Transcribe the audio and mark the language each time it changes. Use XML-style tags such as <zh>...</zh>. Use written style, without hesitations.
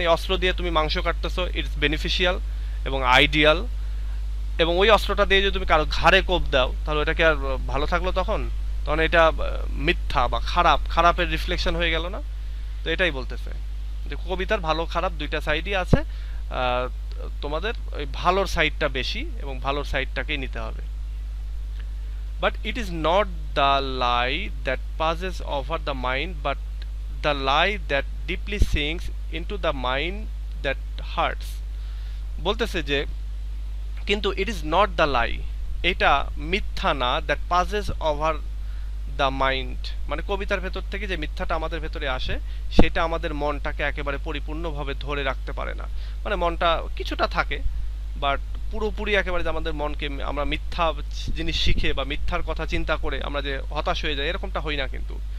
<bn>এই অস্ত্র দিয়ে তুমি মাংস কাটতেছো,</bn> <en>it's beneficial</en> <bn>এবং আইডিয়াল, এবং ওই অস্ত্রটা দিয়ে যদি তুমি কারো ঘাড়ে কোপ দাও তাহলে এটা কি আর ভালো থাকলো? তখন তখন এটা মিথ্যা বা খারাপের রিফ্লেকশন হয়ে গেল না? তো এটাই বলতেছে যে কবিতার ভালো খারাপ দুইটা সাইডই আছে, তোমাদের ওই ভালোর সাইডটা বেশি এবং ভালোর সাইডটাকেই নিতে হবে।</bn> <en>But it is not the lie that passes over the mind, but the lie that deeply sinks into the mind that hurts।</en> <bn>বলতেছে যে কিন্তু</bn> <en>it is not the lie,</en> <bn>এটা মিথ্যা না,</bn> <en>that passes over the mind,</en> <bn>মানে কবিতার ভেতর থেকে যে মিথ্যাটা আমাদের ভেতরে আসে সেটা আমাদের মনটাকে একেবারে পরিপূর্ণভাবে ধরে রাখতে পারে না। মানে মনটা কিছুটা থাকে, বাট পুরোপুরি একেবারে যে আমাদের মনকে আমরা মিথ্যা জিনিস শিখে বা মিথ্যার কথা চিন্তা করে আমরা যে হতাশ হয়ে যাই, এরকমটা হই না কিন্তু।</bn>